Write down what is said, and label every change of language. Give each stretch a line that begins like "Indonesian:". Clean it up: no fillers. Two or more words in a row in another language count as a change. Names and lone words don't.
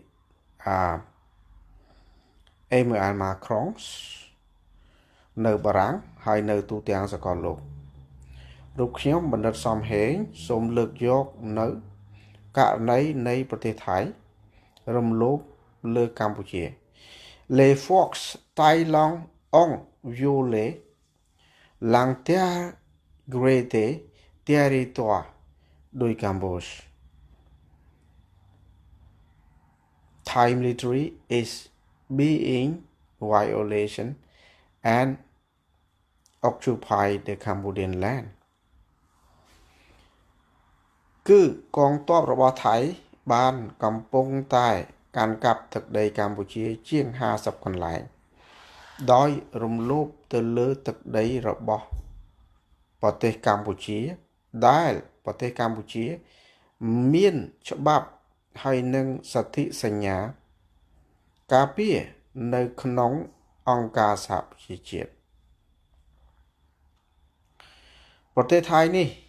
Khmer: Emmanuel Macron នៅបារាំងហើយនៅទូទាំងសកលលោករូបខ្ញុំបណ្ឌិតសំហេងសូមលើកយកនៅករណីនៃប្រទេសថៃរំលោភលើកម្ពុជា
French: Les forces thaïlandaises ont violé l'intégrité territoriale du Cambodge.
English: Thai military is being violation and occupy the Cambodian land.
Khmer: គឺកងទ័ពរបស់ថៃបានកំពុងតែកាន់កាប់ ទឹកដីកម្ពុជាជាង50កន្លែងដោយរំលោភទៅលើទឹកដីរបស់ប្រទេសកម្ពុជាដែលប្រទេសកម្ពុជាមានច្បាប់ហើយនឹងសន្ធិសញ្ញាការពារនៅក្នុងអង្គការសហប្រជាជាតិប្រទេសថៃនេះ